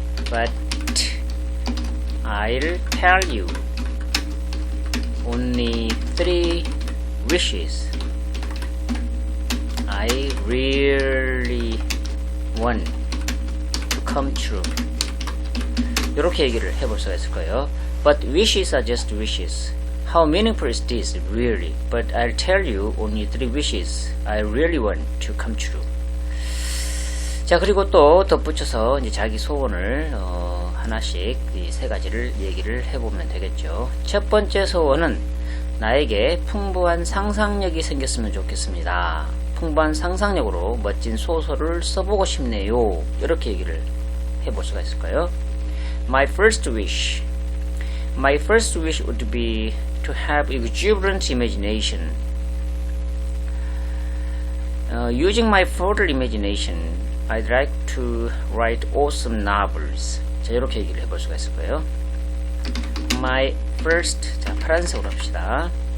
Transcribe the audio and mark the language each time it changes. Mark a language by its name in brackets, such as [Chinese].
[English] But I'll tell you only 3 wishes I really want to come true. [Korean] 이렇게 얘기를 해볼 수가 있을 거예요. [English] But wishes are just wishes. How meaningful is this, really? But I'll tell you only 3 wishes I really want to come true. [Korean] 자, 그리고 또 덧붙여서 이제 자기 소원을 하나씩 이 3가지를 얘기를 해보면 되겠죠. 첫 번째 소원은 나에게 풍부한 상상력이 생겼으면 좋겠습니다. 풍부한 상상력으로 멋진 소설을 써보고 싶네요. 이렇게 얘기를 해볼 수가 있을까요? [English] My first wish would be to have exuberant imagination. Using my fertile imagination, I'd like to write awesome novels. [Korean] 자, 이렇게 얘기를 해볼 수가 있을 거예요. [English] My first, [Korean] 자, 파란색으로 합시다.